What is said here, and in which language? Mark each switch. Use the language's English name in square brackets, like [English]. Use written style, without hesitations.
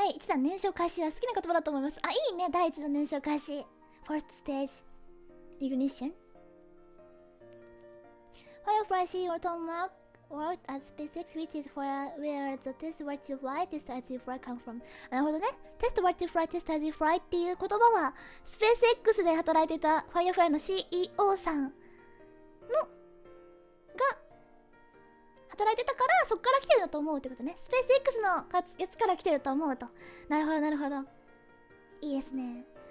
[Japanese] 弾燃焼開始は好きな言葉だと思います。あ、いいね、第一弾燃焼開始。 [English] First stage ignition. FireFly CEO Tom Mark worked at SpaceX, which is where the test where to fly, test as you fly come from. [Japanese] なるほどね。テスト [English] where to fly, test as you fly [Japanese] っていう言葉は、スペース X で働いていた FireFly の CEO さんが働いてたから、そっから来てるんだと思うってことね。スペース X のやつから来てると思うと。なるほど、なるほど。いいですね。